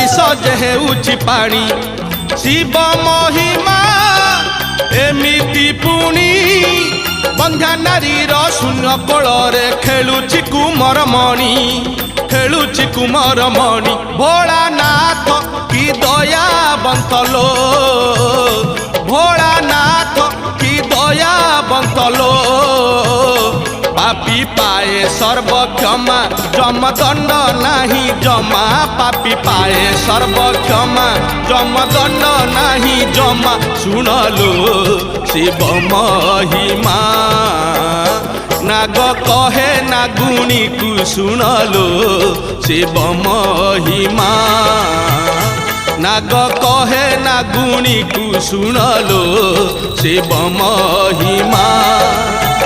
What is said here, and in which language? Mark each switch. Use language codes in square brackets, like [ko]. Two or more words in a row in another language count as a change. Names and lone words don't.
[or] ଯେ ହେଉଛି ପାଣି ଶିବ ମହିମା ଏମିତି ପୁଣି ବନ୍ଧ୍ୟା ନାରୀର ଶୂନ୍ୟ କୋଳରେ ଖେଳୁଛି କୁମରମଣି ଖେଳୁଛି କୁମରମଣି ଭୋଳାନାଥ କି ଦୟାବନ୍ତଲୋ ଭୋଳାନାଥ କି ଦୟାବନ୍ତଲୋ [hi] पापी पाए सर्वक्षमा जमदंड नहीं जमा पापी पाए सर्वक्षमा जमदंड नहीं जमा सुनलो शिव महिमा नाग कहे नागुणी को सुनलो शिव महिमा नाग कहे नागुणी को सुनलो शिव महिमा।